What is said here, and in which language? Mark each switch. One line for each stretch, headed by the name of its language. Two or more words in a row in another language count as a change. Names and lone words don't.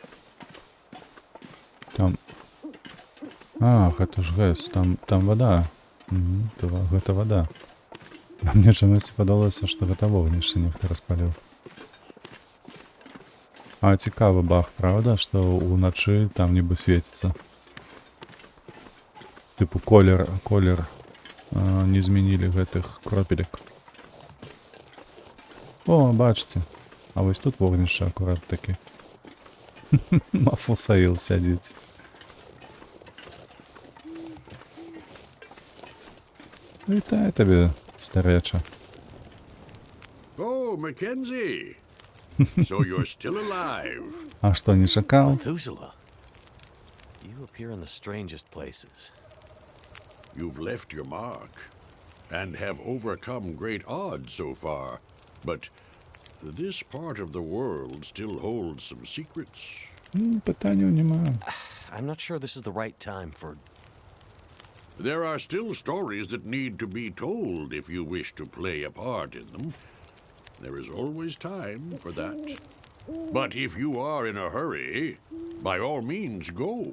Russian: Там... Ах, это ж ГЭС, там вода.
Belarusian: Гэта вода. А мне чамусьці падалося, што гэта вогнішча нехта распаліў. А цікавы баг, правда, што ўначы там нібы свеціцца. Тыпу колер не змянілі гэтых кропелек. О, бачыце. А вось тут вогнішча акурат такі. Мафусаил сядзіць. Вітаю табе, стареча.
English: Oh, Mackenzie. So you're still alive.
Belarusian: А што, не чакаў?
English: Methuselah, you appear in the strangest places. You've left your mark and have overcome great odds so far. But this part of the world still holds some secrets.
Belarusian: Пытанняў няма.
English: I'm not sure this is the right time for... There are still stories that need to be told if you wish to play a part in them. There is always time for that. But if you are in a hurry, by all means go.